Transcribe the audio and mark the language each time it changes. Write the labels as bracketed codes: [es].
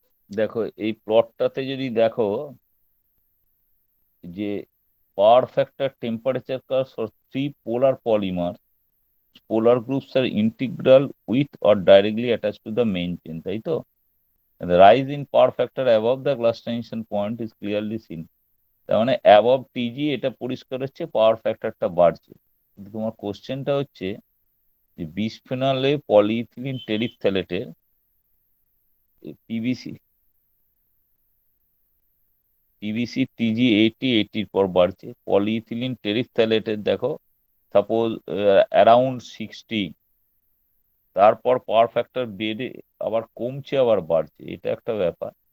[bn] দেখো এই প্লটটাতে যদি দেখো যে power factor, temperature curve for three polar polymer, [en] polar groups are integral with or directly attached to the main chain, [bn] তাই তো? [en] And the rise in power factor above the glass transition point is clearly seen. [bn] তার মানে above টিজি এটা পরিষ্কার হচ্ছে পাওয়ার ফ্যাক্টরটা বাড়ছে। কিন্তু তোমার কোশ্চেনটা হচ্ছে যে বিসফেনলে পলিইথিলিন টেরিফথ্যালেটের পিভিসি টিজি 80-80 পর বাড়ছে, পলিইথিলিন টেরিফথ্যালেটের দেখো সাপোজ অ্যারাউন্ড 60, তারপর পাওয়ার ফ্যাক্টর বেড়ে আবার কমছে আবার বাড়ছে, এটা একটা ব্যাপার।